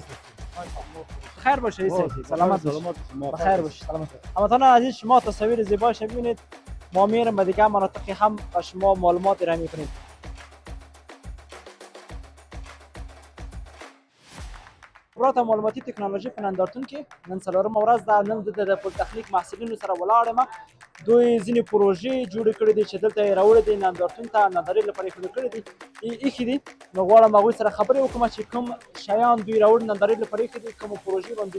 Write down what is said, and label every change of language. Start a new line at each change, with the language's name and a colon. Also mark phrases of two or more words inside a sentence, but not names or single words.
Persian: خیر باشه سلامت بخیر باشه سلامت هموطنان عزیز شما تصاویر زیباش ببینید ما میریم به دیگه مناطقی هم با شما معلومات ارائه میکنیم
Pashto: خبرات معلوماتی تکنولوژی په نندارتون کې نن څلورمه ورځ ده نن د پولیتخنیک محصلینو سره ولاړ یم دوی ځینې پروژې جوړې کړې دي چې دلته یې راوړې دي نندارتون ته نندارې لپاره ایښودل کړې دي ایښي دي نو غواړم هغوی سره خبرې وکړم چې کوم شیان دوی راوړي نندارې لپاره ایښي دي کومه پروژې باندې